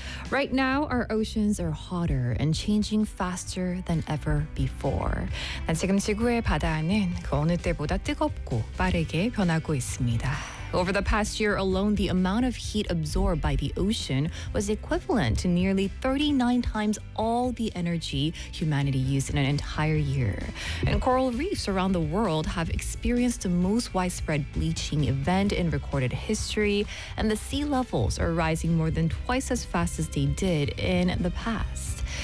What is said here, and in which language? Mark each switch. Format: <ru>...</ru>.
<en>Right now, our oceans are hotter and changing faster than ever before.</en> <ko>지금 지구의 바다는 그 어느 때보다 뜨겁고 빠르게 변하고 있습니다.</ko> <en>Over the past year alone, the amount of heat absorbed by the ocean was equivalent to nearly 39 times all the energy humanity used in an entire year. And coral reefs around the world have experienced the most widespread bleaching event in recorded history, and the sea levels are rising more than twice as fast as they did in the past.</en>